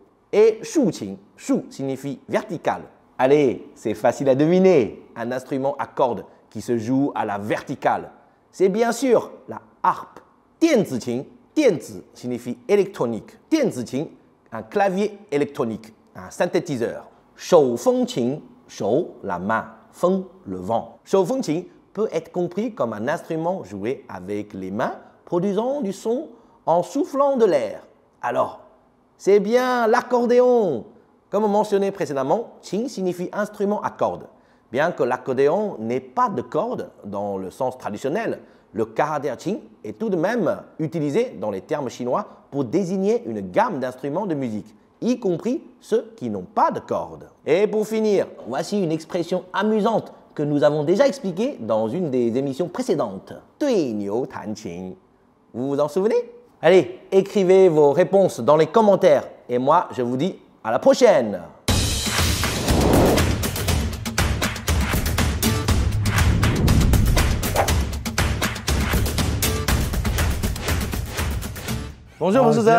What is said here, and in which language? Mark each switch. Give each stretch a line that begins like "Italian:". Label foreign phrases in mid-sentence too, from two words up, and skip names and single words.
French: Et
Chinese: 竖琴,
French: shu signifie vertical. Allez, c'est facile à deviner. Un instrument à cordes qui se joue à la verticale. C'est bien sûr la harpe.
Chinese: 电子琴,
French: dianzi signifie électronique.
Chinese: 电子琴
French: un clavier électronique, un synthétiseur.
Chinese: 手风琴, 手,
French: la main, 风, le vent. 手风琴 peut être compris comme un instrument joué avec les mains, produisant du son en soufflant de l'air. Alors, c'est bien l'accordéon. Comme mentionné précédemment, qin signifie instrument à cordes. Bien que l'accordéon n'ait pas de cordes dans le sens traditionnel, le caractère qin est tout de même utilisé dans les termes chinois pour désigner une gamme d'instruments de musique, y compris ceux qui n'ont pas de cordes. Et pour finir, voici une expression amusante que nous avons déjà expliquée dans une des émissions précédentes.
Chinese: 对牛弹琴.
French: Vous vous en souvenez? Allez, écrivez vos réponses dans les commentaires. Et moi, je vous dis à la prochaine. Bonjour, professeur.